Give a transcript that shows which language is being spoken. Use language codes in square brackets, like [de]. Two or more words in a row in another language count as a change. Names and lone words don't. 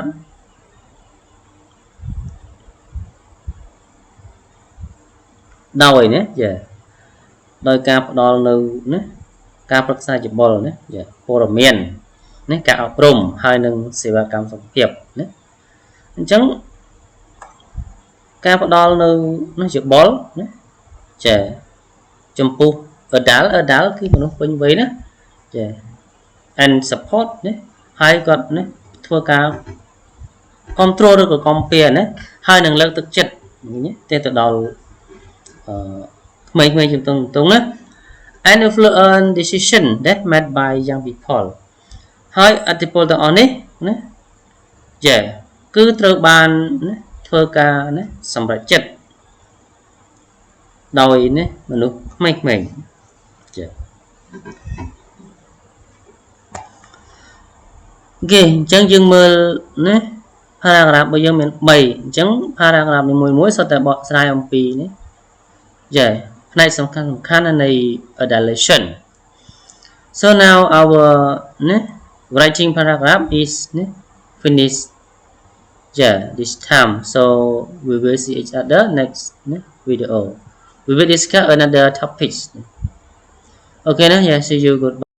[km] ដោយណាចាដោយការផ្ដល់នៅណាការប្រឹក្សាយោបល់ណាចាព័ត៌មានណាការអប់រំហើយនឹងសេ វាកម្មសុខភាពណាអញ្ចឹងការផ្ដល់នៅយោបល់ណាចាចំពោះ adult គឺមនុស្សពេញវ័យណាចា [en] and support [km] ណាហើយគាត់ណាធ្វើការcontrol ឬក៏ compare ណាហើយនឹងលើកទឹកចិត្តទេទៅដល់ក្មេងៗជំទង់ណា [en] and influence decision that made by young people [km] ហើយអធិពលទាំងអស់នេះណាចាគឺត្រូវបានណាធ្វើការណាសម្រេចចិត្ត ដោយណាមនុស្សក្មេងចាគេអញ្ចឹងយើងមើលណា paragraph របស់ យើងមាន3អញ្ចឹង paragraph នីមួយៗសុទ្ធតែបកស្រាយអំពីនេះចាផ្នែកសំខាន់នៃ adolescent [en] so now our writing paragraph is finished this time so we will see each other next video we will discuss another topics okay see you goodbye